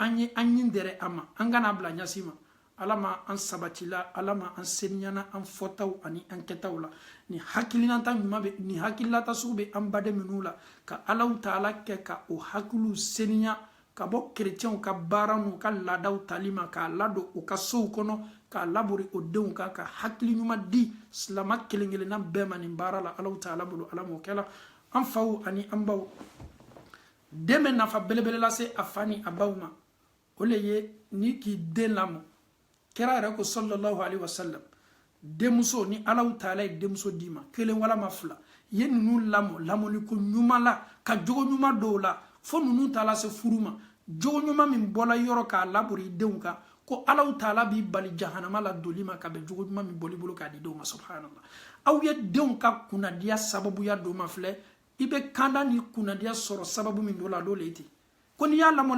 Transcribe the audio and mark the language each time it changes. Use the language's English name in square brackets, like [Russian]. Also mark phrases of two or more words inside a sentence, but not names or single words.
[Bambara] an ye an ɲi dɛrɛ a ma an kana bila ɲasi ma Ala ma an sabatila Ala ma an seniyana an fɔtaw ani an kɛtaw la ni hakilinata ɲuman bɛ ni hakililata sugu bɛ an baden minnu la ka Allahu Taala kɛ ka o hakiliw seniya ka bɔ chrétienw ka baara n'u ka laadaw tali ma k'a ladon u ka sow kɔnɔ k'a labori o denw kan ka hakili ɲuman di silama kelen kelenna bɛɛ ma nin baara la Allahu Taala bolo Ala m'o kɛla an faw ani an baw den bɛ nafa belebele lase a fa ni a baw ma o le ye ni k'i den lamɔ kira yɛrɛ ko [Arabic] صلى الله عليه وسلم [Bambara] denmuso ni Allahu Taala ye denmuso d'i ma kelen walama fila ye ninnu lamɔ lamɔni ko ɲuman la ka jogo ɲuman dɔw la fo ninnu ta lase furu ma jogo ɲuman min bɔla yɔrɔ k'a labori i denw kan ko Allahu Taala b'i bali jahanama la doli ma ka bɛn jogo ɲuman min bɔli bolo k'a di denw ma subhanallah aw ye denw ka kunnadiya sababuya dɔ ma filɛ i bɛ kanda ni kunnadiya sɔrɔ sababu min dɔ la dɔ le ten ko n'i y'a lamɔ